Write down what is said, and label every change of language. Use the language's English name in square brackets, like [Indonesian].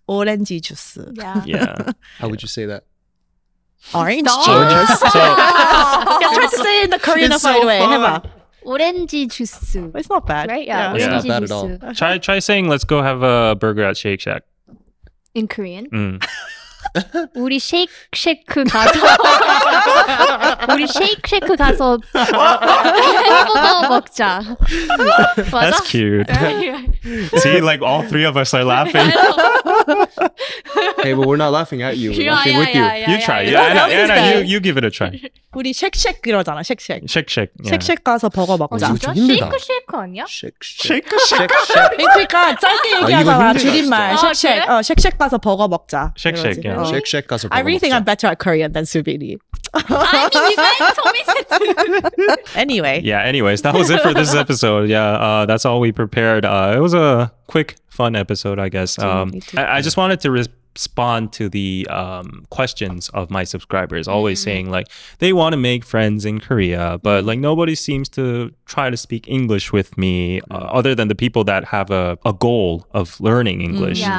[Korean] 오렌지 주스. [English] Yeah. How would you say that? Orange juice. Try to say it in the Koreanified way. [Korean] 해봐. 오렌지 주스. [English] It's not bad. Right? Yeah. It's not [Korean] 오렌지 [English] bad at [Korean] 주스. [English] all. Try saying, let's go have a burger at Shake Shack. In Korean? [Korean] 우리 쉐이크 가서 햄버거 먹자. [English] That's cute. See, like all three of us are laughing. Hey, but we're not laughing at you. We're laughing with you. You try. Anna, you give it a try. [Korean] 우리 쉑쉑 이러잖아. 쉑쉑. [English] Shake. [Korean] 쉑쉑 가서 버거 먹자. 진짜? 쉐이크 아니야? [English] Shake. [Korean] 그러니까 짧게 얘기하잖아. 이거 줄임말. 쉑쉑. 쉑쉑 가서 버거 먹자. [English] Shake. Yeah. [Korean] Shake 가서 [English] I really think I'm better at Korean than Subiri. I mean, you guys told me to do. Anyway. Yeah, anyways, that was it for this episode. Yeah, that's all we prepared. It was a quick, fun episode, I guess. I just wanted to respond to the questions of my subscribers, always saying like they want to make friends in Korea, but like nobody seems to try to speak English with me other than the people that have a goal of learning English.